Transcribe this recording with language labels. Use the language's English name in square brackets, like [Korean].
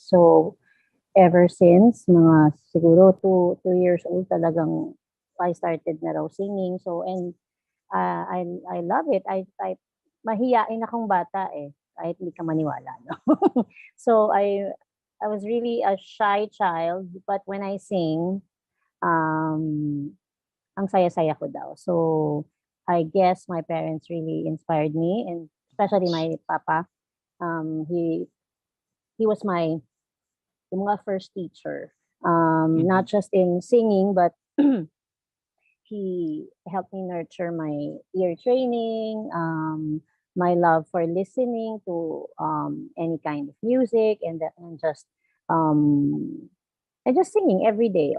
[English] So, ever since, [Filipino] mga siguro [English] 2 years old [Filipino] talagang [English] I started [Filipino] na raw [English] singing. So, and I love it. [Filipino] Mahiyain akong bata eh. Kahit hindi ka maniwala, no? [English] So, I was really a shy child. But when I sing, um, [Filipino] ang saya-saya ko daw. [English] So, I guess my parents really inspired me, and especially my papa. He was my [Filipino] yung mga [English] first teacher. Not just in singing, but he helped me nurture my ear training, my love for listening to any kind of music, um, and just singing every day.